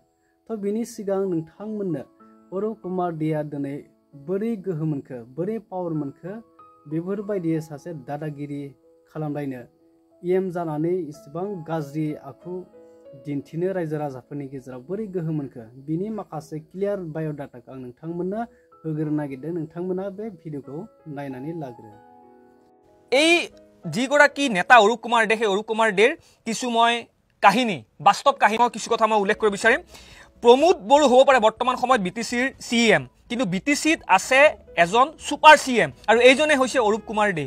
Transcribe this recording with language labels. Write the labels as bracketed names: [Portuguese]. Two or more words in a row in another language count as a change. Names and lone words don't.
[Bodo] तो बिनि सिगां नोंथांमोननो अरुप कुमार देआ दिनै बोरै गोहो मोनखो, बोरै पावार मोनखो, बेफोरबायदि सासे दादागिरि खालामलायनो इएम जानानै इसेबां गाज्रि आखु दिन्थिनो रायजो राजाफोरनि गेजेराव बोरै गोहो मोनखो, बिनि माखासे क्लियार बाय'डाटाखौ आं नोंथांमोननो होग्रोनो नागिरदों। नोंथांमोना बे भिडिअखौ नायनानै लाग्रो। [Assamese] এই যিগৰাকী নেতা অৰুপ কুমাৰ দে, সেই অৰুপ কুমাৰ দেৰ কিছু মই কাহিনী, বাস্তৱ কাহিনী কিছু কথা মই উল্লেখ কৰিব বিচাৰিম। প্ৰমোদ বড়ো হ'ব পাৰে বৰ্তমান সময়ত বিটিচিৰ CM, কিন্তু বিটিচিত আছে এজন ছুপাৰ CM আৰু এইজনে হৈছে অৰুপ কুমাৰ দে।